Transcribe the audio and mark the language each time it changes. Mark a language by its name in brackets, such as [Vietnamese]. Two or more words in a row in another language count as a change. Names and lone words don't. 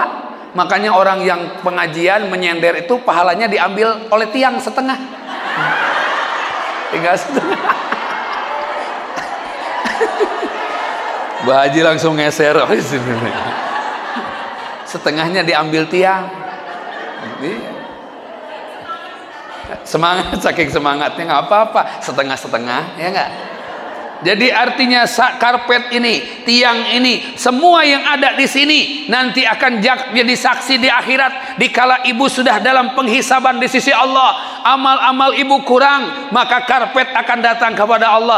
[Indonesian] Makanya orang yang pengajian menyender itu pahalanya diambil oleh tiang setengah, tinggal setengah. Mbah Haji langsung ngeser, setengahnya diambil tiang. Semangat, saking semangatnya nggak apa-apa, setengah-setengah, ya nggak? Jadi artinya karpet ini, tiang ini, semua yang ada di sini nanti akan jadi saksi di akhirat. Dikala ibu sudah dalam penghisaban di sisi Allah, amal-amal ibu kurang, maka karpet akan datang kepada Allah.